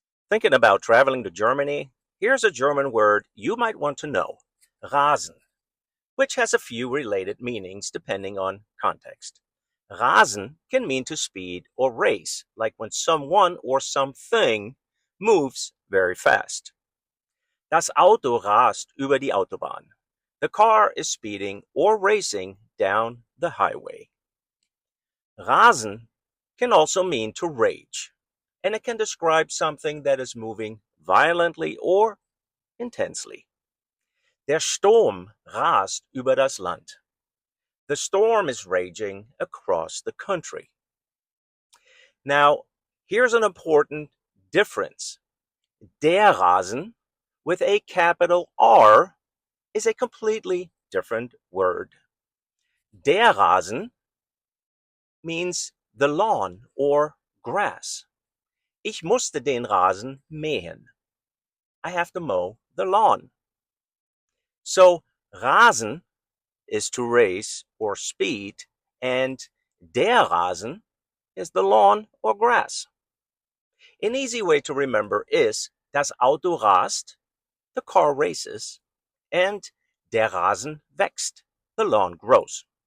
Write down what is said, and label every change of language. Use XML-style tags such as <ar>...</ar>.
<en>Thinking about traveling to Germany? Here's a German word you might want to know, rasen, which has a few related meanings depending on context. Rasen can mean to speed or race, like when someone or something moves very fast.</en> <de>Das Auto rast über die Autobahn.</de> <en>The car is speeding or racing down the highway. Rasen can also mean to rage, and it can describe something that is moving violently or intensely.</en> <de>Der Sturm rast über das Land.</de> <en>The storm is raging across the country. Now, here's an important difference. Der Rasen, with a capital R, is a completely different word. Der Rasen means the lawn or grass.</en> <de>Ich musste den Rasen mähen.</de> <en>I have to mow the lawn. So, Rasen is to race or speed, and der Rasen is the lawn or grass. An easy way to remember is</en> <de>das Auto rast,</de> <en>the car races, and</en> <de>der Rasen wächst,</de> <en>the lawn grows.</en>